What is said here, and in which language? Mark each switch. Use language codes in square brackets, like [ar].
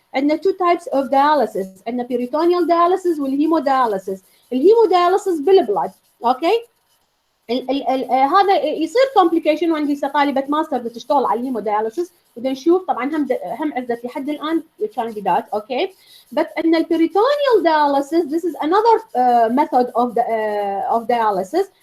[ar] عندنا [en] two types of dialysis. عندنا peritoneal dialysis والهيمودياليسيس. [ar] الهيمودياليسيس بالبلد. اوكي؟ هذا يصير complication. وعندي طالبة ماستر بتشتغل على الهيمودياليسيس، بدنا نشوف طبعا هم عزت لحد الان الكانديدات. [en] Okay, but in the peritoneal dialysis, this is another method of dialysis.